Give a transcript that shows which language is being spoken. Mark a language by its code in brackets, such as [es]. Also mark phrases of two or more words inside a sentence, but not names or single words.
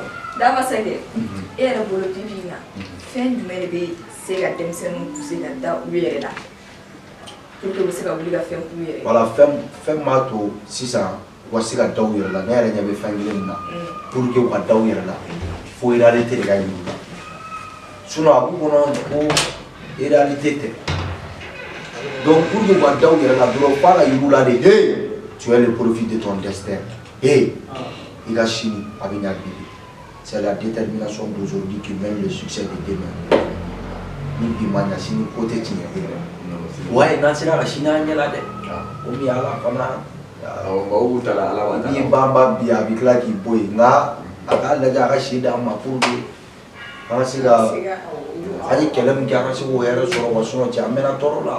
[bm] Damasakɛ e yɛrɛ bolo bi bi in na fɛn jumɛn de bɛ se ka denmisɛnninw pousser ka da u yɛrɛ la [fr] pour que [bm] u bɛ se ka wuli ka fɛn k'u yɛrɛ voilà fɛn m'a to sisan wasi ka daw yɛrɛ la ne yɛrɛ ɲɛ bɛ fɛn kelen min na [fr] pour que [bm] u ka daw yɛrɛ la fo réalité de ka yir'u la sinon a b'u kɔnɔ ko réalité tɛ donc [fr] pour que [bm] u ka daw yɛrɛ la dɔrɔn f'a ka yir'u la de hey [fr] tu es le profit de ton destin [bm] hey i ka sini a bɛ ɲa bi [fr] c'est la détermination d'aujourd'hui qui mène le succès de demain [bm] ni bi ma ɲa sini ko tɛ tiɲɛ ouais n'an sera ka sini an ɲɛ la dɛ o min ala fana ni bamba bi a bɛ tila k'i bɔ yen nka a k'a lajɛ a ka si d'an ma [fr] pour que [bm] an ka se ka an ye kɛlɛ min kɛ an ka se k'o hɛrɛ sɔrɔ wa sinon cɛ an mɛnna tɔɔrɔ la